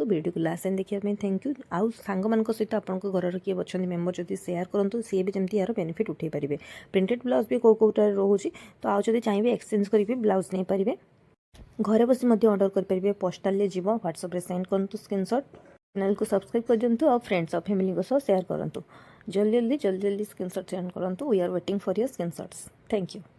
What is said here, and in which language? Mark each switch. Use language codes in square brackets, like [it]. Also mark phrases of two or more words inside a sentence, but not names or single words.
[or] ଭିଡ଼ିଓକୁ [en] last time [or] ଦେଖିବା ପାଇଁ [en] thank you. [or] ଆଉ ସାଙ୍ଗମାନଙ୍କ ସହିତ ଆପଣଙ୍କ ଘରର କିଏ ଅଛନ୍ତି ମେମ୍ବର ଯଦି ସେୟାର କରନ୍ତୁ, ସିଏ ବି ଯେମିତି ଏହାର ବେନିଫିଟ୍ ଉଠାଇ ପାରିବେ। [en] printed blouse [or] ବି କେଉଁଟାରେ ରହୁଛି, ତ ଆଉ ଯଦି ଚାହିଁବେ ଏକ୍ସଚେଞ୍ଜ କରିକି ବ୍ଲାଉଜ୍ ନେଇପାରିବେ। ଘରେ ବସି ମଧ୍ୟ ଅର୍ଡ଼ର କରିପାରିବେ। ପୋଷ୍ଟାଲରେ ଯିବ, ହ୍ୱାଟ୍ସଆପ୍ରେ ସେଣ୍ଡ କରନ୍ତୁ ସ୍କ୍ରିନ୍ସଟ୍। ଚ୍ୟାନେଲକୁ ସବସ୍କ୍ରାଇବ୍ କରିଦିଅନ୍ତୁ ଆଉ ଫ୍ରେଣ୍ଡସ୍ ଆଉ ଫ୍ୟାମିଲିଙ୍କ ସହ ସେୟାର କରନ୍ତୁ। ଜଲ୍ଦି ସ୍କ୍ରିନ୍ସଟ୍ ସେଣ୍ଡ କରନ୍ତୁ। [en] we are waiting for your screenshots. thank you.